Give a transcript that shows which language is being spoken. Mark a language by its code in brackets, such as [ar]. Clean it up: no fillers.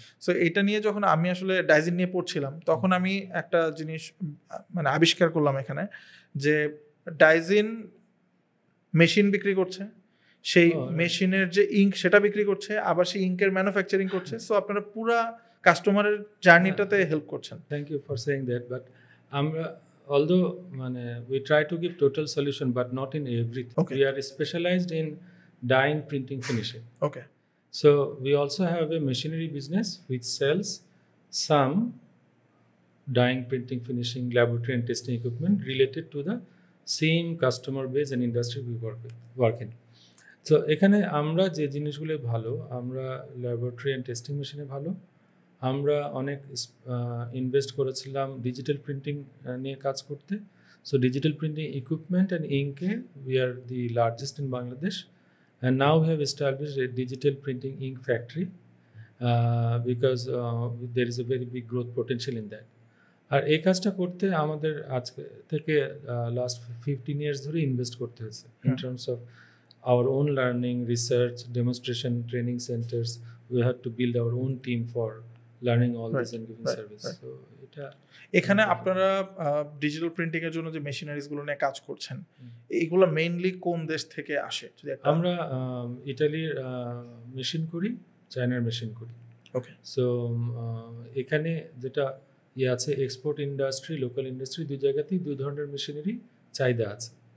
[bn] So এটা নিয়ে যখন আমি আসলে ডাইজিন নিয়ে পড়ছিলাম, তখন আমি একটা জিনিস মানে আবিষ্কার করলাম এখানে, যে ডাইজিন মেশিন বিক্রি করছে, সেই মেশিনের যে ইঙ্ক সেটা বিক্রি করছে, আবার সেই ইঙ্কের ম্যানুফ্যাকচারিং করছে। সো আপনারা পুরা কাস্টমারের জার্নিটাতে হেল্প করছেন। [en] Thank you for saying that. [bn] But আমরা [en] although we try to give total solution but not in everything. We are specialized in dyeing, printing, finishing. So we also have a machinery business which sells some dyeing, printing, finishing, laboratory and testing equipment related to the same customer base and industry we work in. [bn] So এখানে আমরা যে জিনিসগুলো ভালো, আমরা laboratory and testing মেশিনে ভালো। আমরা অনেক ইনভেস্ট করেছিলাম ডিজিটাল প্রিন্টিং নিয়ে কাজ করতে। So digital printing equipment and ইঙ্কে we are the largest in Bangladesh, and now we have established A digital printing ink factory because there is a very big growth potential in that. আর এই কাজটা করতে আমাদের আজকে থেকে last 15 years ধরে invest করতে হয়েছে in terms of our own learning, research, demonstration, training centers. We had to build our own team for learning all this and giving service. So এখানে আপনারা ডিজিটাল প্রিন্টিং এর জন্য যে মেশিনারিজ গুলো নিয়ে কাজ করছেন, এইগুলো মেইনলি কোন দেশ থেকে আসে? আমরা ইতালির মেশিন করি, চায়নার মেশিন করি। সো এখানে যেটা আছে, এক্সপোর্ট ইন্ডাস্ট্রি, লোকাল ইন্ডাস্ট্রি, দুই জায়গাতেই দুই ধরনের মেশিনারি চাহিদা আছে।